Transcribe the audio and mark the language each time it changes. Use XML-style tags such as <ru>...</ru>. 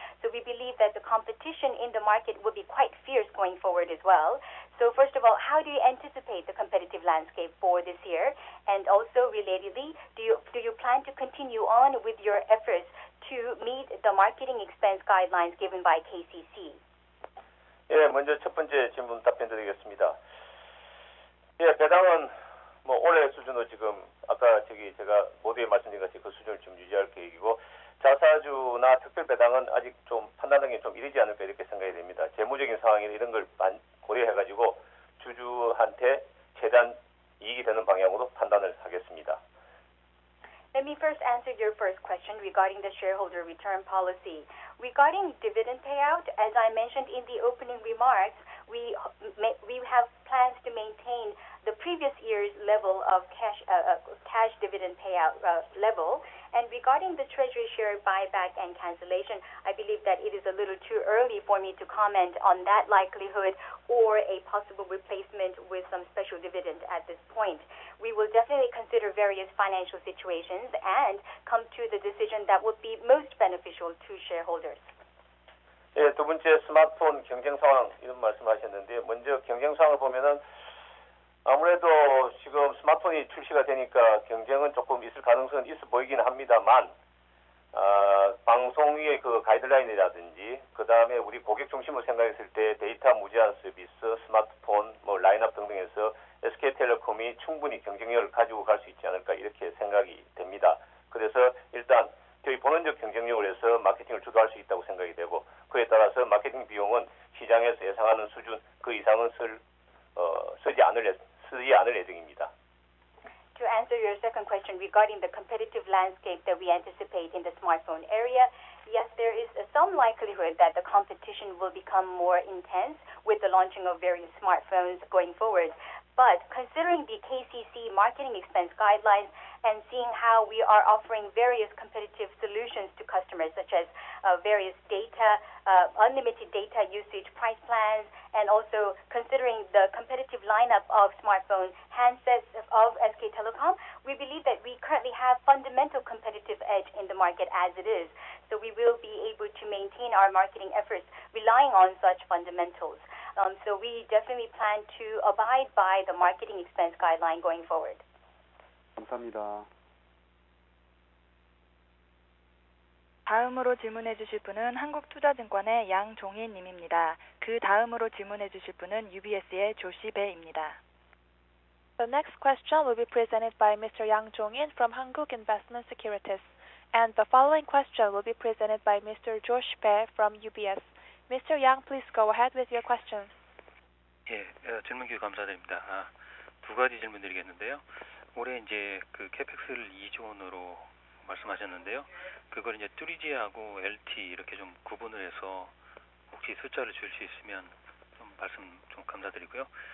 <en>So we believe that the competition in the market will be quite fierce going forward as well. So first of all, how do you anticipate the competitive landscape for this year? And also relatedly, do you plan to continue on with your efforts to meet the marketing expense guidelines given by KCC?</en> <ko>예, 먼저 첫 번째 질문 답변 드리겠습니다. 예, 배당은 올해 수준으로 지금 아까 제가 모두에 말씀드린 같이 그 수준을 좀 유지할 계획이고, 자사주나 특별 배당은 아직 좀 판단하기 좀 이르지 않을까 이렇게 생각이 됩니다. 재무적인 상황이나 이런 걸 고려해가지고 주주한테 최대한 이익이 되는 방향으로 판단을 하겠습니다.</ko> <en>Let me first answer your first question regarding the shareholder return policy. Regarding dividend payout, as I mentioned in the opening remarks, we have plans to maintain the previous year's level of cash dividend payout level. And regarding the treasury share buyback and cancellation, I believe that it is a little too early for me to comment on that likelihood or a possible replacement with some special dividend at this point. We will definitely consider various financial situations and come to the decision that would be most beneficial to shareholders.</en> <ko>예, 두 번째 스마트폰 경쟁 상황 이런 말씀하셨는데, 먼저 경쟁 상황을 보면은 아무래도 지금 스마트폰이 출시가 되니까 경쟁은 조금 있을 가능성은 있어 보이긴 합니다만, 방송의 그 가이드라인이라든지 그 다음에 우리 고객 중심으로 생각했을 때 데이터 무제한 서비스, 스마트폰, 라인업 등등에서 SK텔레콤이 충분히 경쟁력을 가지고 갈 수 있지 않을까 이렇게 생각이 됩니다. 그래서 일단 저희 본원적 경쟁력을 해서 마케팅을 주도할 수 있다고 생각이 되고, 그에 따라서 마케팅 비용은 시장에서 예상하는 수준 그 이상은 쓰지 않을 예정입니다.</ko> <en>To answer your second question regarding the competitive landscape that we anticipate in the smartphone area, yes, there is some likelihood that the competition will become more intense with the launching of various smartphones going forward. But considering the KCC marketing expense guidelines and seeing how we are offering various competitive solutions to customers, such as various data, unlimited data usage price plans, and also considering the competitive lineup of smartphone handsets of SK Telecom, we believe that we currently have fundamental competitive edge in the market as it is. So we will be able to maintain our marketing efforts relying on such fundamentals. So we definitely plan to abide by the marketing expense guideline going forward.</en> <ko>감사합니다. 다음으로 질문해 주실 분은 한국투자증권의 양종인 님입니다. 그 다음으로 질문해 주실 분은 UBS의 조시배입니다.</ko> <en>The next question will be presented by Mr. Yang Jong-in from Hankuk Investment Securities, and the following question will be presented by Mr. Josh Bae from UBS. Mr. Yang, please go ahead with your question.</en> <ko>예, 질문 기회 감사드립니다. 두 가지 질문 드리겠는데요. 올해 이제 그 캐펙스를 2조 원으로 말씀하셨는데요. 그걸 이제 3G하고 LTE 이렇게 좀 구분을 해서 혹시 숫자를 줄 수 있으면 좀 말씀 좀 감사드리고요.</ko>